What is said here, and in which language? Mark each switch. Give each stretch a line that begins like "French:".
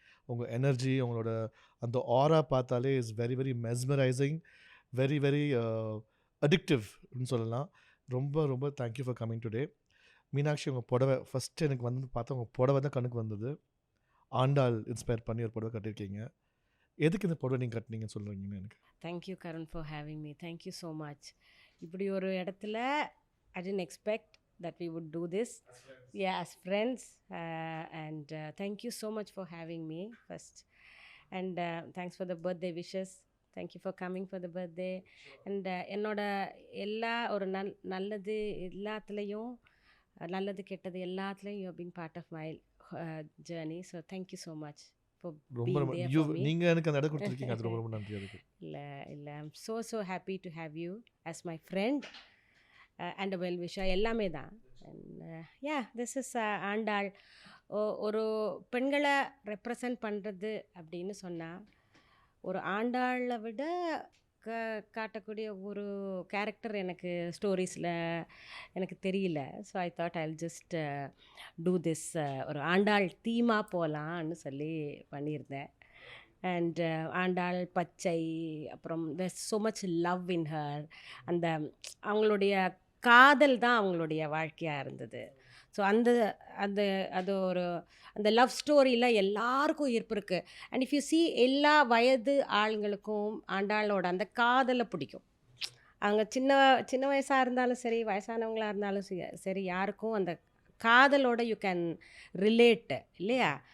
Tamil: உங்கள் எனர்ஜி, உங்களோட அந்த ஆரா பார்த்தாலே
English: is very very mesmerising, very very அடிக்டிவ்னு
Tamil: சொல்லலாம். ரொம்ப ரொம்ப
English: Thank you for coming today.
Tamil: Meenakshi, உங்கள் புடவை ஃபஸ்ட்டு எனக்கு பார்த்தா உங்கள் புடவை தான் கண்ணுக்கு வந்தது. ஆண்டாள் இன்ஸ்பயர் பண்ணி ஒரு புடவை கட்டியிருக்கீங்க. எதுக்கு இந்த புடவை நீங்கள் கட்டினீங்கன்னு சொல்கிறீங்கன்னு எனக்கு?
English: Thank you Karun for having me. Thank you so much.
Tamil: இப்படி ஒரு இடத்துல
English: I didn't expect that we would do this. Yeah, as friends. And thank you so much for having me first. And thanks for the birthday wishes. Thank you for coming for the birthday.
Tamil: And என்னோட எல்லா ஒரு நல்லது எல்லாத்துலேயும், நல்லது கெட்டது எல்லாத்துலேயும்
English: you have been part of my journey. So thank you so much for being there for me.
Tamil: நீங்கள் எனக்கு அந்த இடம் கொடுத்துருக்கீங்க, அது ரொம்ப ரொம்ப நன்றி. அதுக்கு
English: இல்லை I'm so happy to have you as my friend.
Tamil: And well விஷா எல்லாமே தான். This is Andal. ஒரு பெண்களை ரெப்ரசன்ட் பண்ணுறது அப்படின்னு சொன்னால் ஒரு ஆண்டாளை விட காட்டக்கூடிய ஒரு கேரக்டர் எனக்கு ஸ்டோரிஸில் எனக்கு தெரியல.
English: so I thought I will just do this,
Tamil: ஒரு ஆண்டாள் தீமாக போகலான்னு சொல்லி பண்ணியிருந்தேன். அண்ட் ஆண்டாள் பச்சை, அப்புறம்
English: there's so much love in her.
Tamil: அந்த அவங்களுடைய காதல் தான் அவங்களுடைய வாழ்க்கையாக இருந்தது. ஸோ அது ஒரு அந்த லவ் ஸ்டோரியில் எல்லாருக்கும் ஈர்ப்பு இருக்குது. அண்ட் இஃப் யூ see எல்லா வயது ஆளுங்களுக்கும் ஆண்டாளோட அந்த காதலை பிடிக்கும். அவங்க சின்ன வயசாக இருந்தாலும் சரி, வயசானவங்களாக இருந்தாலும் சரி, யாருக்கும் அந்த காதலோட யூ கேன் ரிலேட் இல்லையா?